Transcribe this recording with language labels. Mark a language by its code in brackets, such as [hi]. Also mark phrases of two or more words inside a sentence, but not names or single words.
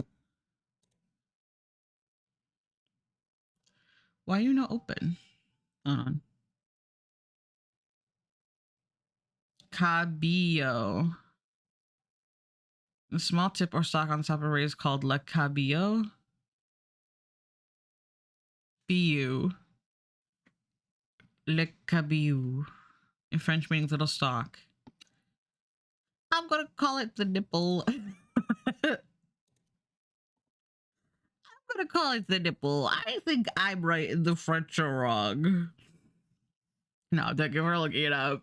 [en] Why are you not open? Hold on. Cabillo. The small tip or stalk on the top of a ray is called [fr] la cabillo. [en] Biu. [fr] Le cabillo. [en] In French meaning little stalk. I'm gonna call it the nipple. I'm gonna call it the nipple. I think I'm right and the French are wrong. No, thank you for looking it up.